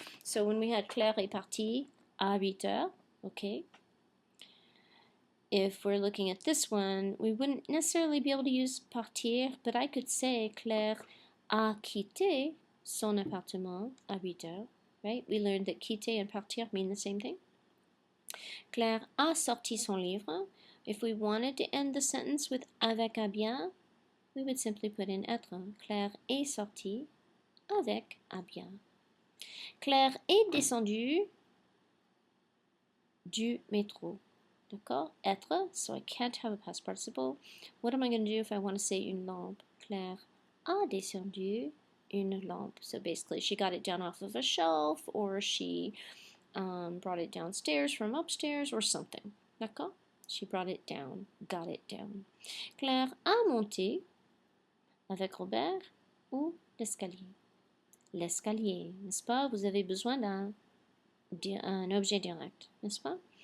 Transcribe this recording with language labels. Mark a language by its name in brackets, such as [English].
[English] So when we had [French] Claire est partie à 8h, [English] okay. If we're looking at this one, we wouldn't necessarily be able to use partir, but I could say [French] Claire a quitté son appartement à 8h, [English] right? We learned that quitter and partir mean the same thing. [French] Claire a sorti son livre. [English] If we wanted to end the sentence with [French] avec un bien, [English] we would simply put in être. [French] Claire est sortie avec un bien. Claire est descendue du métro. D'accord? [English] Être, so I can't have a past participle. What am I going to do if I want to say une lampe? [French] Claire a descendu une lampe. [English] So basically, she got it down off of a shelf, or she brought it downstairs from upstairs, or something. [French] D'accord? [English] She brought it down, got it down. [French] Claire a monté avec Robert ou l'escalier. L'escalier, n'est-ce pas? Vous avez besoin d'un objet direct, n'est-ce pas?